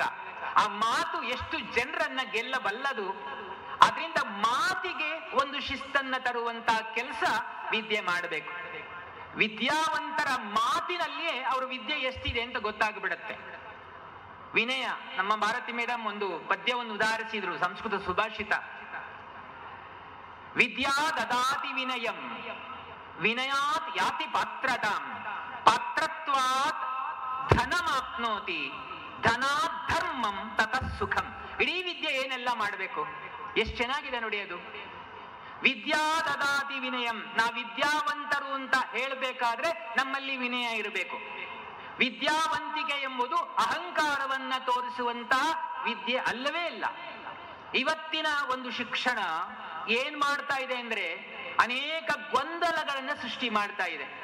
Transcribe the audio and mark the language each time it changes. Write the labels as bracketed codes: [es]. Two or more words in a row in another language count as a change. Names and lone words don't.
[kn] ಆ ಮಾತು ಎಷ್ಟು ಜನರನ್ನ ಗೆಲ್ಲಬಲ್ಲದು. ಅದರಿಂದ ಮಾತಿಗೆ ಒಂದು ಶಿಸ್ತನ್ನ ತರುವಂತ ಕೆಲಸ ವಿದ್ಯೆ ಮಾಡಬೇಕು. ವಿದ್ಯಾವಂತರ ಮಾತಿನಲ್ಲಿಯೇ ಅವ್ರ ವಿದ್ಯೆ ಎಷ್ಟಿದೆ ಅಂತ ಗೊತ್ತಾಗ್ಬಿಡತ್ತೆ. ವಿನಯ, ನಮ್ಮ ಭಾರತಿ ಮೇಡಮ್ ಒಂದು ಪದ್ಯವನ್ನು ಉದಾಹರಿಸಿದ್ರು, ಸಂಸ್ಕೃತ ಸುಭಾಷಿತ. [sa] ವಿದ್ಯಾ ದದಾತಿ ವಿನಯಂ ವಿನಯಾತ್ ಯಾತಿ ಪಾತ್ರತಾಂ ಪಾತ್ರತ್ವಾತ್ ಧನಮಾಪ್ನೋತಿ ಧನಾತ್ ಧರ್ಮಂ ತತಃ ಸುಖಂ. [kn] ಇಡೀ ವಿದ್ಯೆ ಏನೆಲ್ಲ ಮಾಡಬೇಕು, ಎಷ್ಟು ಚೆನ್ನಾಗಿದೆ ನೋಡಿ ಅದು. [sa] ವಿದ್ಯಾ ದದಾತಿ ವಿನಯಂ, [kn] ನಾವು ವಿದ್ಯಾವಂತರು ಅಂತ ಹೇಳಬೇಕಾದ್ರೆ ನಮ್ಮಲ್ಲಿ ವಿನಯ ಇರಬೇಕು. ವಿದ್ಯಾವಂತಿಕೆ ಎಂಬುದು ಅಹಂಕಾರವನ್ನ ತೋರಿಸುವಂತ ವಿದ್ಯೆ ಅಲ್ಲವೇ ಇಲ್ಲ. ಇವತ್ತಿನ ಒಂದು ಶಿಕ್ಷಣ ಏನ್ ಮಾಡ್ತಾ ಇದೆ ಅಂದ್ರೆ ಅನೇಕ ಗೊಂದಲಗಳನ್ನ ಸೃಷ್ಟಿ ಮಾಡ್ತಾ ಇದೆ.